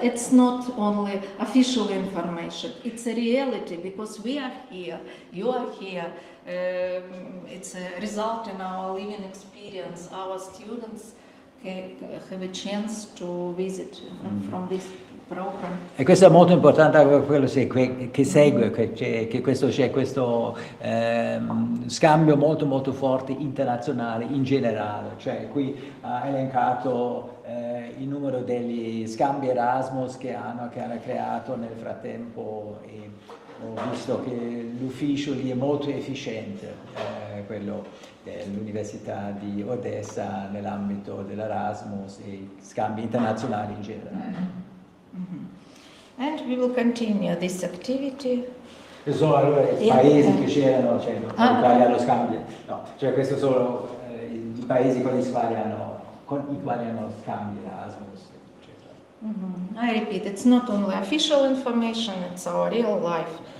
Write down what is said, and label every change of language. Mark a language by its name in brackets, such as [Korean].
[English] It's not only official information, it's a reality, because we are here, you are here. It's a result in our living experience. Our students have a chance to visit from this program. [Italian] E questo è molto importante, quello che segue, che c'è questo scambio molto molto forte internazionale in generale, cioè qui ha elencato il numero degli scambi Erasmus che hanno creato nel frattempo, e ho visto che l'ufficio lì è molto efficiente, quello dell'università di Odessa nell'ambito dell'Erasmus e scambi internazionali in generale. [English] And we will continue this activity. [Italian] Sono allora i paesi che c'erano, cioè l'Italia lo scambio, no, cioè questo sono i paesi con i quali hanno scambi Erasmus, eccetera. [English] I repeat, it's not only official information, it's our real life.